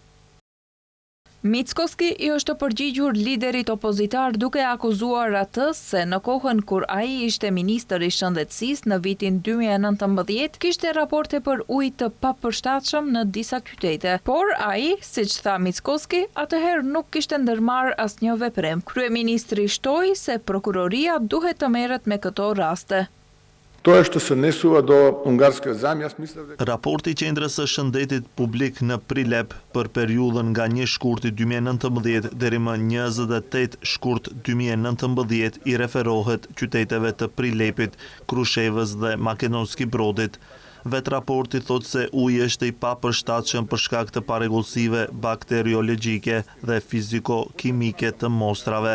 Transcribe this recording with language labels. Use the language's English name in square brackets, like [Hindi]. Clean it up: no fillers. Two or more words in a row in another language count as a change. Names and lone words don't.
[Albanian] Mickoski i është përgjigjur liderit opozitar duke akuzuar atë se në kohën kur ai ishte ministër i shëndetësisë në vitin 2019 kishte raporte për ujë të papërshtatshëm në disa qytete. Por ai, siç tha Mickoski, atëherë nuk kishte ndërmarrë asnjë veprim. Kryeministri shtoi se prokuroria duhet të merret me këto raste. [Macedonian] Тоа што се несува до унгарскиот заем, јас мислев дека [Albanian] Raporti i Qendrës së Shëndetit Publik në Prilep për periudhën nga 1 shkurti 2019 deri më 28 shkurt 2019 i referohet qyteteve të Prilepit, Krushevës dhe Makedonski Brodit. Vetë raporti thot se uji është i papërshtatshëm për shkak të parregullsive bakteriologjike dhe fiziko-kimike të mostrave.